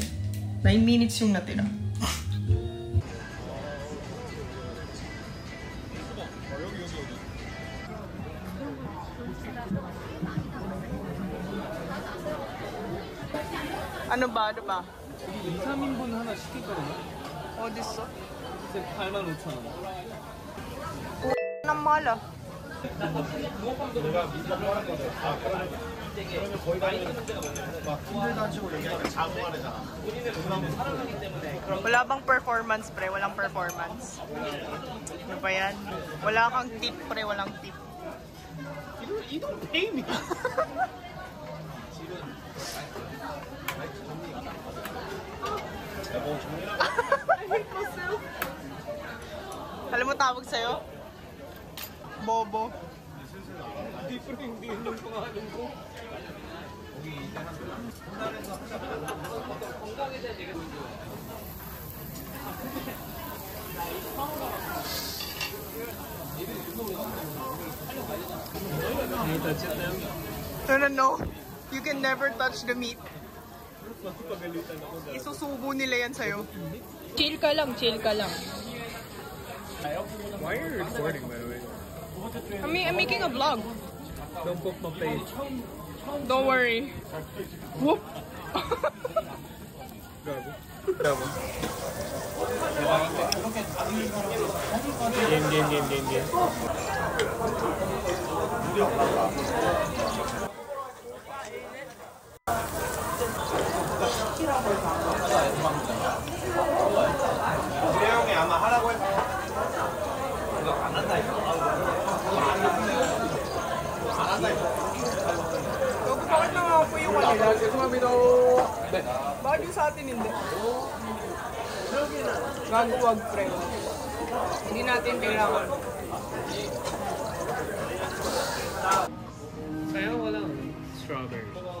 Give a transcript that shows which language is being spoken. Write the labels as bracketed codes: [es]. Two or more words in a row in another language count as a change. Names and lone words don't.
[tl] 9 minutes yung natira. Ano ba? Ano ba? 2, [ko] 3인분 하나 시켰거든요. 어딨어? 85,000원. [tl] Nang mahal ah. Wala bang performance pre? Walang performance. Ano ba yan? Wala kang tip pre, walang tip. [en] You don't pay me. [tl] Alam mo tawag sa'yo? Bobo. Hindi pa rin hindi yung pangalan ko. [en] No. You can never touch the meat. [tl] Isusubo nila yan sa'yo. Chill ka lang, chill ka lang. [en] Why are you recording, by the way? I'm making a vlog. Don't book my page. Don't worry. Whoop. [tl] Gago. Gago. Game. [ko] 형이 아마 하라고 했어. 이거 안 한다니까. 안 한다니까. [tl] Bago, bakit lang ako yung kanila? Bakit yung sa atin hindi? Gago, wag pre. Hindi natin kailangan. Kaya walang strawberry.